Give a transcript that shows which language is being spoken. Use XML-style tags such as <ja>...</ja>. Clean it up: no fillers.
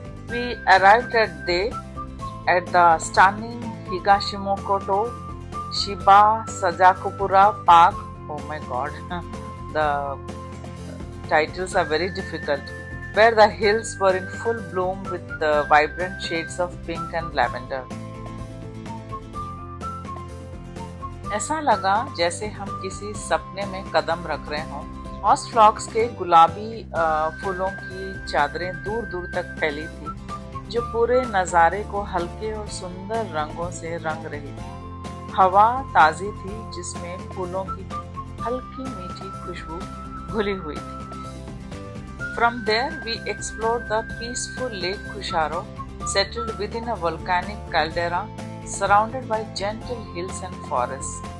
<en>We arrived at the stunning Higashimokoto Shiba Sajakupura Park. Oh my god, the titles are very difficult. Where the hills were in full bloom with the vibrant shades of pink and lavender.</en> <hi>ऐसा लगा जैसे हम किसी सपने में कदम रख रहे हों। मॉस फ्लॉक्स के गुलाबी फूलों की चादरें दूर दूर तक फैली थी, जो पूरे नज़ारे को हल्के और सुंदर रंगों से रंग रही थी। हवा ताज़ी थी, जिसमें फूलों की हल्की मीठी खुशबू घुली हुई थी।</hi> <en>From there, we explored the peaceful Lake Kusharo, settled within a volcanic caldera surrounded by gentle hills and forests.</en>